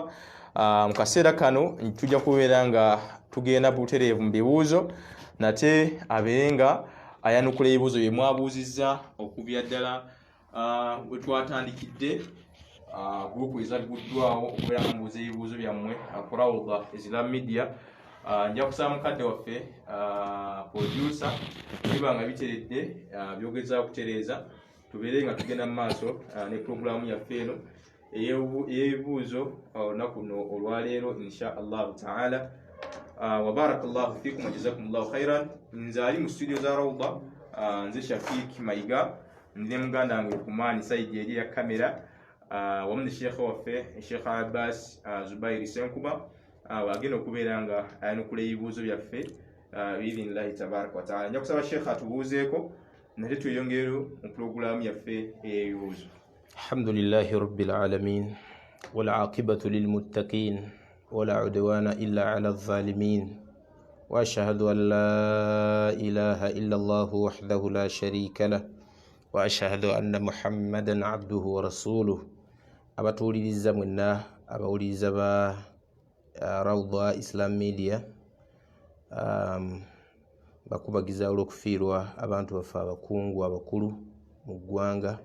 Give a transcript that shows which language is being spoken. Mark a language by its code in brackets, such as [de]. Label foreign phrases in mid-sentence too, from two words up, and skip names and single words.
[lg] Mu kaseera kano tujja kubeera nga tugenda butereevu mu bibuuzo nate abeere nga ayanukula ebibuuzo bye mwabuuzizza okubya ddala bwe twatandikidde group ezagguddwawo okubeera nga mubuuza ebibuuzo byammwe ku Rawda Islam Media. Nja kusaba mukadde waffe producer biba nga biteredde byogeza kutereeza tubeere nga tugenda mu maaso ne programu yaffe eno ey'ebibuuzo olunaku luno olwaleero [ar] إن شاء الله تعالى. وبارك الله فيكم وجزاكم الله خيرا. [lg] Nze ali mu studio za Rawda nze Shafiq Mayiga ne muganda wange Kumani Saidi eri ya kamera wamu ne Sheikh waffe Sheikh Abbas Zubair Ssenkuba bagenda okubeera nga ayanukula ebibuuzo byaffe [ar] بإذن الله تبارك وتعالى. [lg] Nja kusaba Sheikh atubuuzeeko nate tweyongere mu pulogulaamu yaffe ey'ebibuuzo. [ar] الحمد لله رب العالمين والعاقبة للمتقين ولا عدوان إلا على الظالمين وأشهد أن لا إله إلا الله وحده لا شريك له وأشهد أن محمدا عبده ورسوله. [lg] Abatuuliriza mwenna abawuliriza ba Rawda Islam Media bakubagiza olw'okufiirwa abantu baffe abakungu abakulu mu ggwanga.